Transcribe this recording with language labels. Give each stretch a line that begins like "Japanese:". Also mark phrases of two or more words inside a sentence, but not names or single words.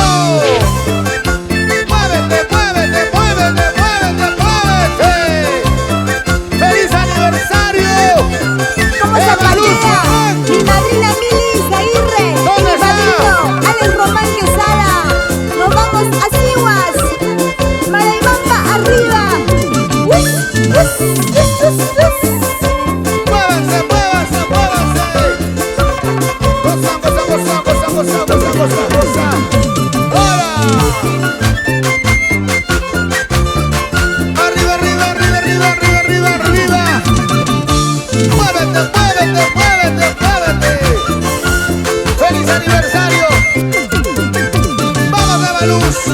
Spanish: ¡Muévete, muévete, muévete, muévete, muévete! ¡Feliz aniversario! ¿Cómo se ¡Eva Luz patea? Román! Mi madrina Milis Aguirre, ¿Dónde mi está? padrino Alex Román Quesada. Nos vamos a Siguas. Maraibamba arriba. ¡Muévanse, muévanse, muévanse! ¡Goza, goza, goza, goza, goza, goza, goza, goza! ¡Ahora! ¡Arriba, arriba, arriba, arriba, arriba, arriba, arriba! ¡Muévete, muévete, muévete, muévete! ese aniversario. Vamos, Evaluz.